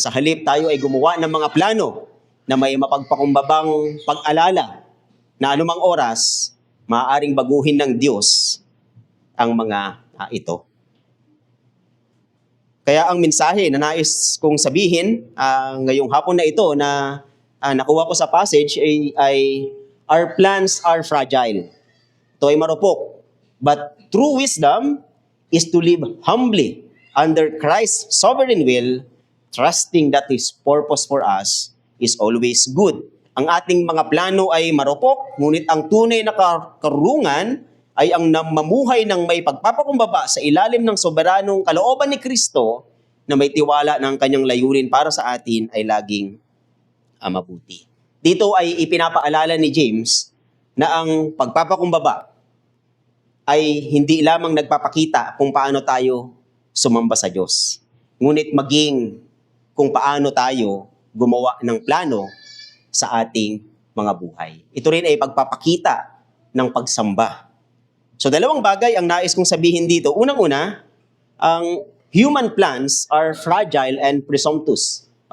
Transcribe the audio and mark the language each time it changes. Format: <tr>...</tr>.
<tl>Sa halip, tayo ay gumawa ng mga plano na may mapagpakumbabang pag-alala na anumang oras, maaaring baguhin ng Diyos ang mga ito. Kaya ang mensahe na nais kong sabihin ngayong hapon na ito na nakuha ko sa passage ay</tl> <en>our plans are fragile.</en> <tl>Ito ay marupok.</tl> <en>But true wisdom is to live humbly under Christ's sovereign will, trusting that His purpose for us is always good.</en> <tl>Ang ating mga plano ay marupok, ngunit ang tunay na karunungan ay ang mamuhay ng may pagpapakumbaba sa ilalim ng soberanong kalooban ni Kristo na may tiwala ng kanyang layunin para sa atin ay laging mabuti. Dito ay ipinapaalala ni James na ang pagpapakumbaba ay hindi lamang nagpapakita kung paano tayo sumamba sa Diyos, ngunit maging kung paano tayo gumawa ng plano sa ating mga buhay. Ito rin ay pagpapakita ng pagsamba. So dalawang bagay ang nais kong sabihin dito. Unang-una, ang</tl> <en>human plans are fragile and presumptuous.</en>